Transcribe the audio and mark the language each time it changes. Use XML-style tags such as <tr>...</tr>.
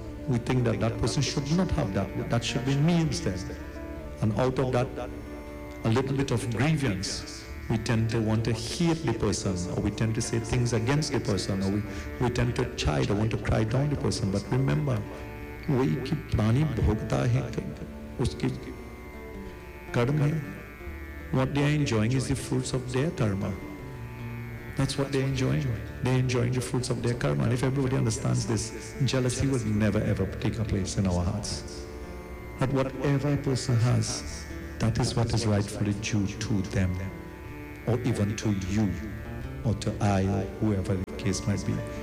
<en>We think that that person should not have that, that should be me instead. And out of that, a little bit of grievance, we tend to want to hate the person or we tend to say things against the person or we tend to chide or want to cry down the person. But remember,</en> <hi>वही कि प्राणी भोगता है उसके कर्म है।</hi> <en>What they are enjoying is the fruits of their karma. That's what they are enjoying. They are enjoying the fruits of their karma. And if everybody understands this, jealousy will never ever take a place in our hearts. But whatever a person has, that is what is rightfully due to them, or even to you, or to I, or whoever the case might be.</en>